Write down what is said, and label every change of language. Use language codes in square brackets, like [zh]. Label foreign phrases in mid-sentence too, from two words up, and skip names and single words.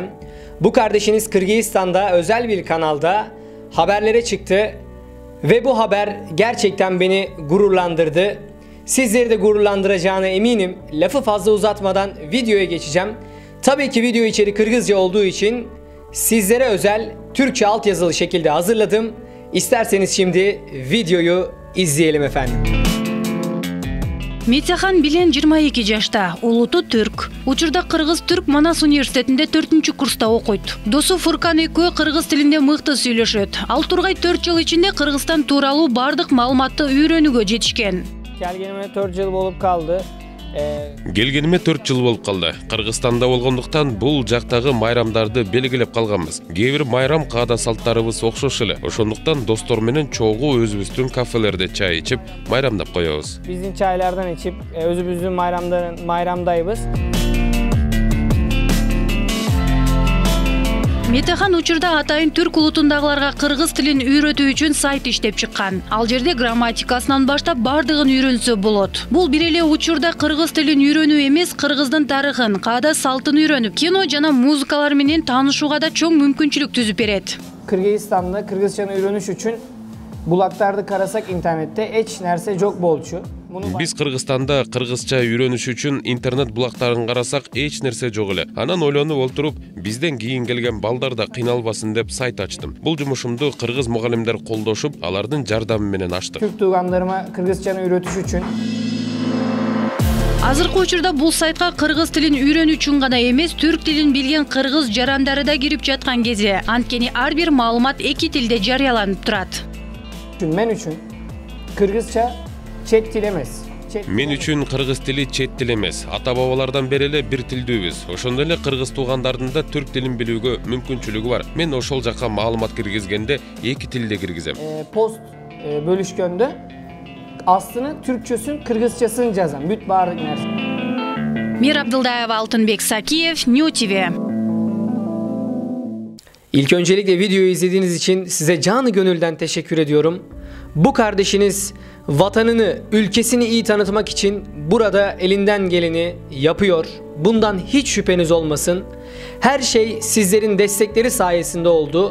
[tr] Bu kardeşiniz Kırgızistan'da özel bir kanalda haberlere çıktı ve bu haber gerçekten beni gururlandırdı. Sizleri de gururlandıracağına eminim. Lafı fazla uzatmadan videoya geçeceğim. Tabii ki video içeri Kırgızca olduğu için sizlere özel Türkçe altyazılı şekilde hazırladım. İsterseniz şimdi videoyu izleyelim efendim. [ky] Митяхан Билен 22 жашта, улуту түрк. Учурда Кыргыз-Түрк Манас университетинде 4-курста окуйт. Досу Фуркан экөө кыргыз тилинде мыкты сүйлөшөт. Ал Тургай 4 жыл ичинде Кыргызстан тууралуу бардык маалыматты үйрөнүүгө жетишкен. Келгениме 4 жыл болуп калды. Келгениме 4 жыл болуп калды. Кыргызстанда болгондуктан бул жактагы майрамдарды белгилеп калганбыз. Кээ бир майрам каада салттарыбыз окшош эле. Ошондуктан достор менен чогуу өзүбүздүн кафелерде чай ичип, майрамдап коебуз. Биздин чайлардан ичип өзүбүздүн майрамдайбыз. Митяхан учурда атайын түрк улутундагыларга кыргыз тилин үйрөтүү үчүн сайт иштеп чыккан. Ал жерде грамматикасынан баштап бардыгын үйрөнсө болот. Бул бир эле учурда кыргыз тилин үйрөнүү эмес, кыргыздын тарыхын, каада салтын үйрөнүп, кино жана музыкалар менен таанышууга да чоң мүмкүнчүлүк түзүп берет. Кыргызстанда кыргызчаны үйрөнүш үчүн булактарда карасак интернетте эч нерсе жок болчу. Биз Кыргызстанда кыргызча үйрөнүш үчүн интернет булактарын карасак эч нерсе жок эле. Анан ойлонуп отуруп, бизден кийин келген балдар да кыйналбасын деп сайт ачтым. Бул жумушумду кыргыз мугалимдер колдошуп, алардын жардамы менен аштык. Түрк тууганларыма кыргызчаны үйрөтүш үчүн Азыркы учурда бул сайтка кыргыз тилин үйрөнүү үчүн гана эмес, түрк тилин билген кыргыз жарандары да кирип жаткан кезде, анткени ар бир маалымат эки тилде жарыяланып турат. Мен үчүн кыргызча чет тил эмес. Мен үчүн кыргыз тили чет тил эмес. Ата-бабалардан бери эле бир тилдүүбүз. Ошондой эле кыргыз туугандардын да түрк тилин билүүгө мүмкүнчүлүгү бар. Мен ошол жакка маалымат киргизгенде эки тилде киргизем. Пост бөлүшкөндө аслын түркчөсүн кыргызчасын жазам. Бүт баардык нерсе. Мир Абдылдаева, Алтынбек Сакиев, New TV. [tr] İlk öncelikle videoyu izlediğiniz için size canı gönülden teşekkür ediyorum. Bu kardeşiniz vatanını, ülkesini iyi tanıtmak için burada elinden geleni yapıyor. Bundan hiç şüpheniz olmasın. Her şey sizlerin destekleri sayesinde oldu.